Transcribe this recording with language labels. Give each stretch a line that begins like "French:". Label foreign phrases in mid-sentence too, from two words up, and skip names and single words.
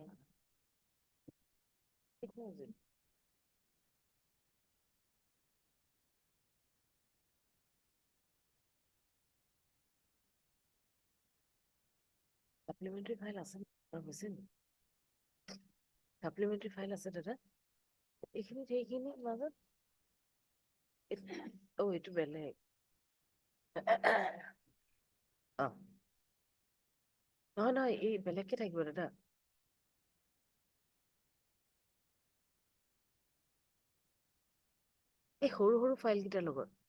English: Ignore it. Supplementary file
Assamese: আছে হৈছে নি?
English: Supplementary file
Assamese: আছে দাদা? এইখিনিৰ মাজত? এইটো বেলেগ। নহয়, এই বেলেগকে থাকিব দাদা। এই সৰু ফাইল কেইটাৰ লগত।